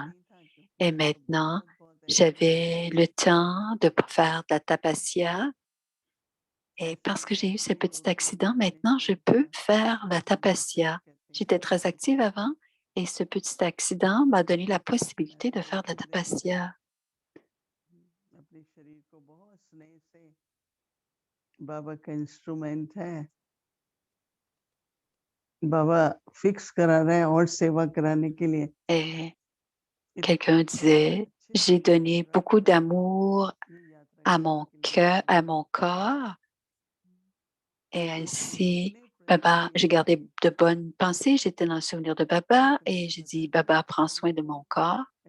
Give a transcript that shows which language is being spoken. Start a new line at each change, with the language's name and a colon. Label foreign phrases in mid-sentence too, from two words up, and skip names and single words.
French: Et maintenant, j'avais le temps de faire de la tapasya. Et parce que j'ai eu ce petit accident, maintenant, je peux faire la tapasya. J'étais très active avant et ce petit accident m'a donné la possibilité de faire de la tapasya.
Hindi: बाबा का इंस्ट्रूमेंट है बाबा फिक्स करा रहे हैं और सेवा कराने के लिए
French: Et quelqu'un disait, j'ai donné beaucoup d'amour à mon cœur, à mon corps, et ainsi, Baba, j'ai gardé de bonnes pensées, j'étais dans le souvenir de Baba, et j'ai dit, Baba, prends soin de mon corps.